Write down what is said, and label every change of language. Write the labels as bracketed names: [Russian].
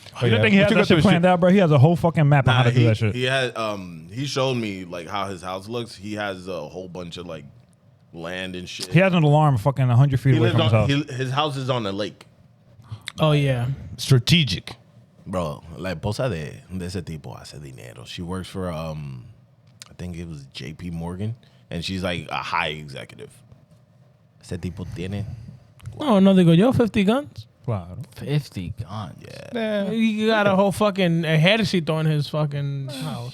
[English] You don't think he has that shit planned out, bro? He has a whole fucking map on how to do that shit. He had he showed me like how his house looks. He has a whole bunch of like land and shit. He has an alarm fucking 100 feet He away lives from his house. his house is on a lake. Oh yeah. Strategic. [Spanish] Bro, la esposa de ese tipo hace dinero. [English] She works for I think it was JP Morgan, and she's like a high executive. Ese tipo tiene. [Spanish] No, no digo yo 50 guns. Claro. [English] 50 guns. Yeah. He got a whole fucking ejército in his fucking house.